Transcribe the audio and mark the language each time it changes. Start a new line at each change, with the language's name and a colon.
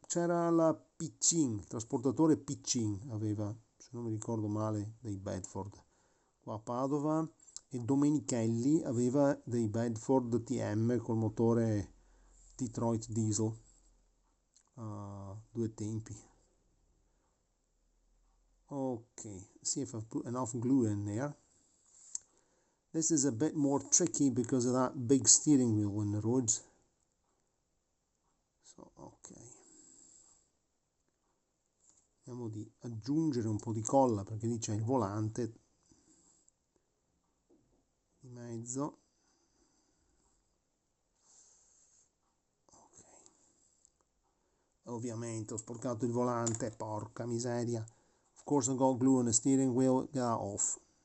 Italian: C'era la Piccin, il trasportatore Piccin aveva, se non mi ricordo male, dei Bedford qua a Padova, e Domenichelli aveva dei Bedford TM col motore Detroit diesel a due tempi.
English: Okay, see if I've put enough glue in there. This is a bit more tricky because of that big steering wheel in the roads. So, ok.
Italian: Vediamo di aggiungere un po' di colla perché lì c'è il volante di mezzo. Ok. Ovviamente ho sporcato il volante, porca miseria.
English: Of course I got glue on the steering wheel, get that off.